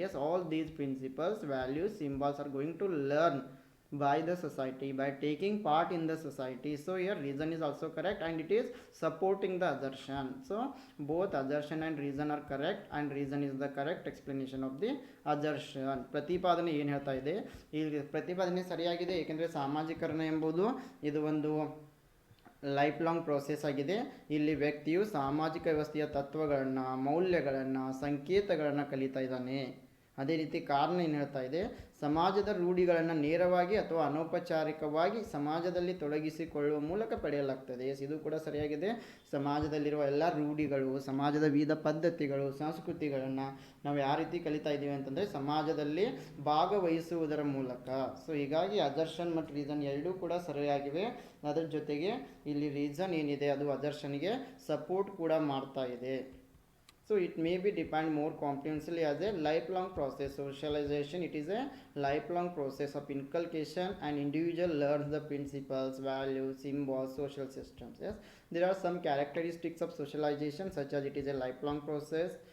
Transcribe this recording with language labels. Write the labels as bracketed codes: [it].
[en] Yes, all these principles, values, symbols are going to learn by the society by taking part in the society. So here reason is also correct, and it is supporting the assertion. So both assertion and reason are correct, and reason is the correct explanation of the assertion. [kn] ಪ್ರತಿಪಾದನೆ ಏನು ಹೇಳ್ತಾ ಇದೆ? ಇಲ್ಲಿ ಪ್ರತಿಪಾದನೆ ಸರಿಯಾಗಿದೆ, ಏಕೆಂದರೆ ಸಾಮಾಜಿಕರಣ ಎಂಬುದು ಇದು ಒಂದು ಲೈಫ್ ಲಾಂಗ್ ಪ್ರೋಸೆಸ್ ಆಗಿದೆ. ಇಲ್ಲಿ ವ್ಯಕ್ತಿಯು ಸಾಮಾಜಿಕ ವ್ಯವಸ್ಥೆಯ ತತ್ವಗಳನ್ನು, ಮೌಲ್ಯಗಳನ್ನು, ಸಂಕೇತಗಳನ್ನು ಕಲಿತಾ ಇದ್ದಾನೆ. ಅದೇ ರೀತಿ ಕಾರಣ ಏನು ಹೇಳ್ತಾ ಇದೆ? ಸಮಾಜದ ರೂಢಿಗಳನ್ನು ನೇರವಾಗಿ ಅಥವಾ ಅನೌಪಚಾರಿಕವಾಗಿ ಸಮಾಜದಲ್ಲಿ ತೊಡಗಿಸಿಕೊಳ್ಳುವ ಮೂಲಕ ಪಡೆಯಲಾಗ್ತದೆ. ಇದು ಕೂಡ ಸರಿಯಾಗಿದೆ. ಸಮಾಜದಲ್ಲಿರುವ ಎಲ್ಲ ರೂಢಿಗಳು, ಸಮಾಜದ ವಿವಿಧ ಪದ್ಧತಿಗಳು, ಸಂಸ್ಕೃತಿಗಳನ್ನು ನಾವು ಯಾವ ರೀತಿ ಕಲಿತಾ ಇದ್ದೀವಿ ಅಂತಂದರೆ ಸಮಾಜದಲ್ಲಿ ಭಾಗವಹಿಸುವುದರ ಮೂಲಕ. ಸೊ ಹೀಗಾಗಿ ಅಸರ್ಷನ್ ಮತ್ತು ರೀಸನ್ ಎರಡೂ ಕೂಡ ಸರಿಯಾಗಿವೆ. ಅದರ ಜೊತೆಗೆ ಇಲ್ಲಿ ರೀಸನ್ ಏನಿದೆ ಅದು ಅಸರ್ಷನ್ಗೆ ಸಪೋರ್ಟ್ ಕೂಡ ಮಾಡ್ತಾ ಇದೆ. [en] So it may be defined more comprehensively as a lifelong process. Socialization, it is a lifelong process of inculcation, and individual learns the principles, values, symbols, social systems. Yes, there are some characteristics of socialization such as it is a lifelong process.